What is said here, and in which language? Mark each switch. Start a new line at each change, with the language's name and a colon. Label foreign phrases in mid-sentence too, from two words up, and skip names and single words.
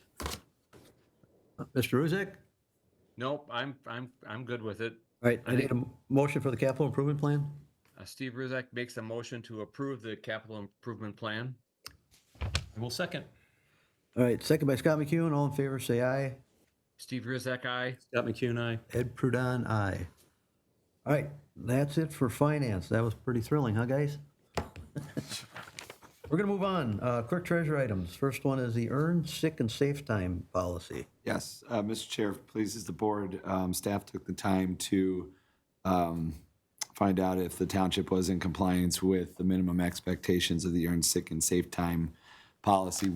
English: Mr. Ruzek? Nope, I'm good with it. All right, I need a motion for the capital improvement plan. Steve Rizek makes a motion to approve the capital improvement plan. I will second. All right, second by Scott McEwen. All in favor, say aye. Steve Rizek, aye. Scott McCune, aye. Ed Prudon, aye. All right, that's it for finance. That was pretty thrilling, huh, guys? We're going to move on. Clerk treasurer items. First one is the earn, sick, and safe time policy. Yes, Mr. Chair, if it pleases the board, staff took the time to find out if the township was in compliance with the minimum expectations of the earned sick and safe time policy.